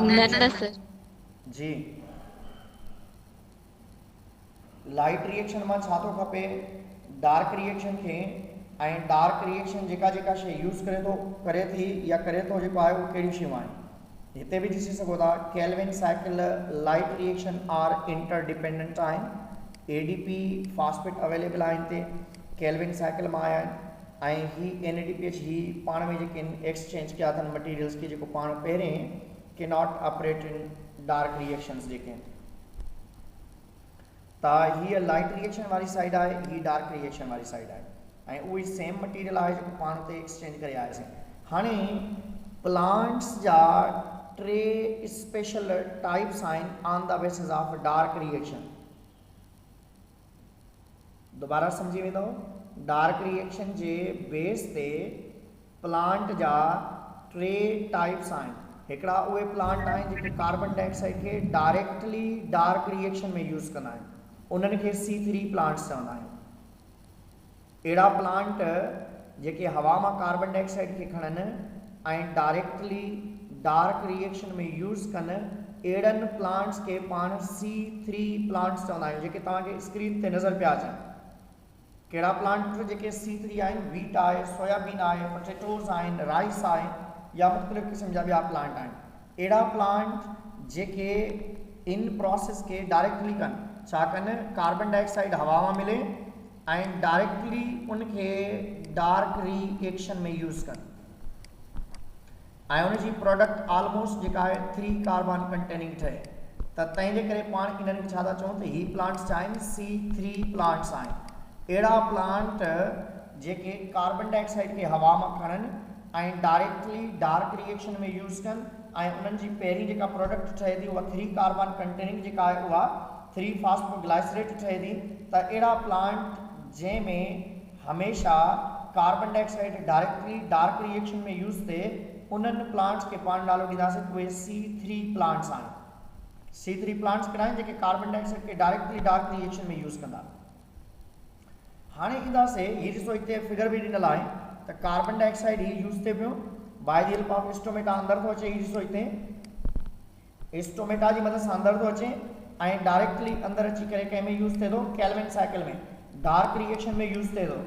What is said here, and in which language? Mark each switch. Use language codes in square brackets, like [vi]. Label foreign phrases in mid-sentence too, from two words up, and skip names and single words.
[sd] न रिएक्शन सर। जी [en] light reaction [sd] मां छा थो खपे? [en] dark reaction [sd] खे। ऐं [en] dark reaction [sd] जेका शइ यूज़ करे थी या करे थो जेको आहे उहो कहिड़ी शयूं आहिनि? हिते बि ॾिसी सघो था [en] Calvin cycle light reaction are interdependent [sd] आहिनि। [en] ADP phosphate available [sd] आहे हिते [en] Calvin cycle [sd] मां आया आहिनि। ऐं ही NADPH ही पाण में जेके एक्सचेंज कया अथनि मटीरियल्स खे, जेको पाण पहिरें के [en] not operate in dark reactions [sd] जेके आहिनि। त हीअ [en] light reaction [sd] वारी साइड आहे, ही [en] dark reaction [sd] वारी साइड आहे ऐं उही [en] same material [sd] आहे जेको पाण ते एक्सचेंज करे आयासीं। हाणे प्लांट्स जा 3 [en] special types [sd] आहिनि [en] on the basis of dark reaction. [sd] दोबारा समझी वेंदो। [en] dark reaction [sd] जे बेस ते प्लांट जा 3 टाइप्स आहिनि। हिकिड़ा उहे प्लांट आहिनि जेके [en] carbon dioxide [sd] खे [en] directly dark reaction [sd] में यूज़ कंदा आहिनि, उन्हनि खे [en] C3 plants [sd] चवंदा आहियूं। अहिड़ा प्लांट जेके हवा मां [en] carbon dioxide [sd] खे खणनि ऐं [en] directly dark reaction [sd] में यूज़ कनि, अहिड़नि प्लांट्स खे पाण [en] C3 plants [sd] चवंदा आहियूं, जेके तव्हांखे स्क्रीन ते नज़र पिया अचनि। कहिड़ा प्लांट जेके C3 आहिनि? वीट आहे, सोयाबीन आहे, पोटेटोज़ आहिनि, राइस आहे या मुख़्तलिफ़ क़िस्म जा ॿिया प्लांट आहिनि। अहिड़ा प्लांट जेके इन प्रोसेस के डायरेक्टली कनि, छा कनि? [en] carbon dioxide [sd] हवा में मिले ऐं डायरेक्टली उनके [en] dark reaction [sd] में यूज़ कनि ऐं उनजी [en] product almost [sd] जेका आहे 3 [en] carbon containing [sd] ठहे। त तंहिंजे करे पाण इन्हनि खे छा था चऊं त ही प्लांट्स छा आहिनि [en] C3 plants [sd] आहिनि। अहिड़ा प्लांट जेके [en] carbon dioxide [sd] खे हवा मां खणनि ऐं [en] directly dark reaction [sd] में यूज़ कनि ऐं उन्हनि जी पहिरीं जेका प्रोडक्ट ठहे थी उहा 3 [en] carbon containing [sd] जेका आहे उहा 3 फास्फोग्लाइसरेट ठहे थी। त अहिड़ा प्लांट जंहिंमें हमेशह [en] carbon dioxide directly dark reaction [sd] में यूज़ थिए उन्हनि प्लांट्स खे पाण नालो ॾींदासीं उहे [en] C3 plants [sd] आहिनि। [en] C3 plants [sd] कहिड़ा आहिनि जेके [en] carbon dioxide [sd] खे [en] directly dark reaction [sd] में यूज़ कंदा। हाणे ईंदासीं हीअ ॾिसो हिते फिगर बि ॾिनल आहे त [en] carbon dioxide [sd] ही यूज़ थिए पियो [en] by the help of stomata [sd] अंदरि थो अचे। हीअ ॾिसो हिते स्टोमेटा जी मदद सां अंदरि थो अचे ऐं डायरेक्टली अंदरि अची करे कंहिं में यूज़ थिए थो [en] Calvin cycle [sd] में [en] dark reaction [sd] में यूज़ थिए थो।